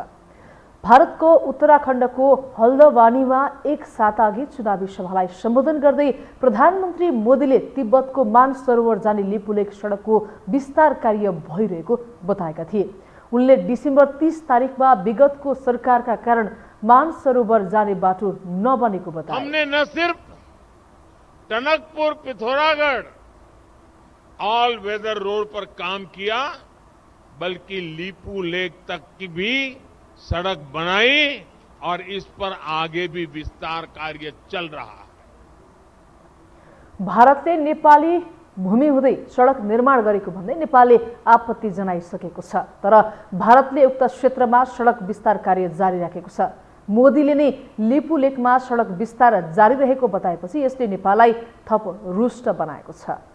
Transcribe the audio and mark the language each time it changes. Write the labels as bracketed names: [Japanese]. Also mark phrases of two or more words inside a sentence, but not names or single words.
[Nepali] भारतको उत्तराखण्डको हल्द्वानीमा एक साताअघि चुनावी सभालाई सम्बोधन गर्दै प्रधानमन्त्री मोदीले तिब्बतको मानसरोवर जाने लिपुलेक सडकको विस्तार कार्य भइरहेको बताएका थिए। उनले डिसेम्बर 30 तारिखमा विगतको सरकारका कारण मानसरोवर जाने बाटो नबनेको बताए। [Hindi] हमने न सिर्फ टनकपुर पिथौरागढ़ [English] all weather road [Hindi] पर काम किया बल्कि लिपू लेक तक की भी सड़क बनाई और इस पर आगे भी विस्तार कार्य चल रहा है। [Nepali] भारतले नेपाली भूमि हुँदै सडक निर्माण गरेको भन्दै नेपालले आपत्ति जनाइसकेको छ। तर भारतले उक्त क्षेत्रमा सडक विस्तार कार्य जारी राखेको छ। मोदीले नै लिपु लेकमा सडक विस्तार जारी रहेको बताएपछि यसले नेपाललाई थप रुष्ट बनाएको छ।